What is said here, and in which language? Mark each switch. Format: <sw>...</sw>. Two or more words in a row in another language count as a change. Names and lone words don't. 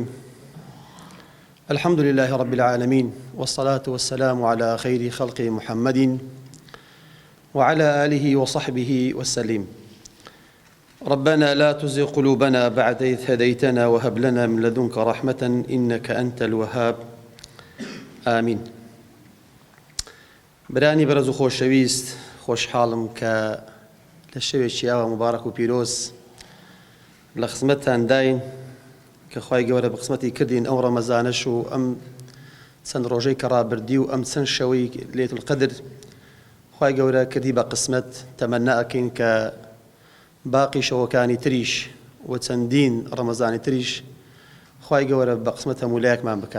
<ar>الحمد لله رب العالمين، والصلاة والسلام على خير خلق محمد وعلى آله وصحبه وسلم. ربنا لا تزغ قلوبنا بعد إذ هديتنا وهب لنا من لدنك رحمة إنك أنت الوهاب. آمين.</ar> <ckb>براني برز خۆشەویست خۆشحاڵم کە لە شەوێکی ئاوا مبارەک و پیرۆز لە خزمەتتان داین کە خوای گەورە بە قسمەتی کردین ئەو ڕەمەزانەش و ئەم چەند ڕۆژەی کە ڕابردی و ئەم چەند شەوەی</ckb> <ar>لەیلەتول قەدر</ar> <ckb>خوای گەورە کردی بە قسمەت تەمەنا ئەکەین کە باقی شەوەکانی تریش و چەندین ڕەمەزانی تریش خوای گەورە بە قسمەت هەموو لایەکمان بکات.</ckb>